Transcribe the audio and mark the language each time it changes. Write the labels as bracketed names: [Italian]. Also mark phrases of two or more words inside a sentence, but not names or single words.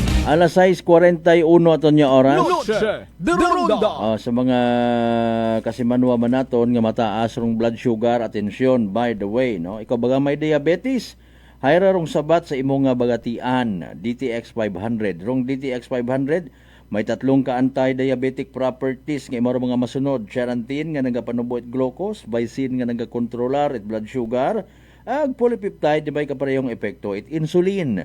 [Aklanon] Alas 6:41 aton nga oras. Noche de Ronda. Sa mga kasimanwa man naton nga mataas rong [English] blood sugar, [Aklanon] atensyon, [English] by the way, [Aklanon] no? Ikaw baga may diabetes, hayra rong sabat sa imo nga bagatian, DTX 500. Rong DTX 500 may tatlong ka [English] anti-diabetic properties [Aklanon] nga imo mga masunod: Charantin nga nagapanubo it glucose, Vicin nga nagakontrolar it [English] blood sugar, [Aklanon] ag polypeptide di may kaparehong epekto it insulin.